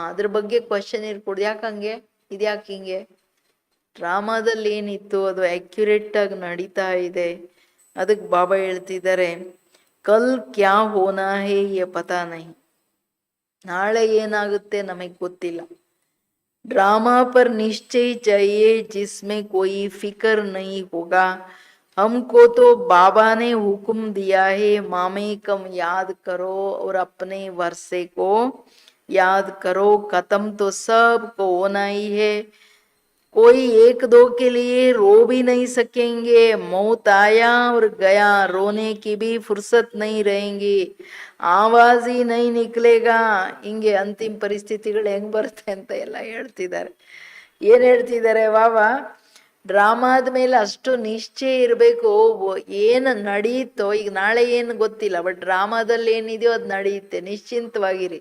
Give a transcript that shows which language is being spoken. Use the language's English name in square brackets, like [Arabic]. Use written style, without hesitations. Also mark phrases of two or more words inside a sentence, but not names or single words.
[Kannada] ಅದ್ರ ಬಗ್ಗೆ ಕ್ವಶನ್ ಇರ್ಕೊಡ್ದು, ಯಾಕಂಗೆ ಇದ್ಯಾಕೆ ಹಿಂಗೆ, ಡ್ರಾಮಾದಲ್ಲಿ ಏನಿತ್ತು ಅದು ಅಕ್ಯುರೇಟ್ ಆಗಿ ನಡೀತಾ ಇದೆ. ಅದಕ್ಕೆ ಬಾಬಾ ಹೇಳ್ತಿದ್ದಾರೆ, [Hindi] कल क्या होना है ये पता नहीं, [Kannada] ನಾಳೆ ಏನಾಗುತ್ತೆ ನಮಗ್ ಗೊತ್ತಿಲ್ಲ. [Hindi] ड्रामा पर निश्चय चाहिए जिसमें कोई फिक्र नहीं होगा. हमको तो बाबा ने हुक्म दिया है मामे कम याद करो और अपने वर्षे को याद करो. खत्म तो सब को होना ही है. कोई एक दो के लिए रो भी नहीं सकेंगे. मौत आया और गया, रोने की भी फुर्सत नहीं रहेंगी, आवाज़ ही नहीं निकलेगा. [Kannada] ಹಿಂಗೆ ಅಂತಿಮ ಪರಿಸ್ಥಿತಿಗಳು ಹೆಂಗ್ ಬರುತ್ತೆ ಅಂತ ಎಲ್ಲ ಹೇಳ್ತಿದ್ದಾರೆ. ಏನ್ ಹೇಳ್ತಿದ್ದಾರೆ ಬಾಬಾ, ಡ್ರಾಮಾದ ಮೇಲೆ ಅಷ್ಟು ನಿಶ್ಚಯ ಇರಬೇಕು. ಏನು ನಡೀತೋ, ಈಗ ನಾಳೆ ಏನು ಗೊತ್ತಿಲ್ಲ, ಬಟ್ ಡ್ರಾಮಾದಲ್ಲಿ ಏನಿದೆಯೋ ಅದು ನಡೆಯುತ್ತೆ, ನಿಶ್ಚಿಂತವಾಗಿರಿ.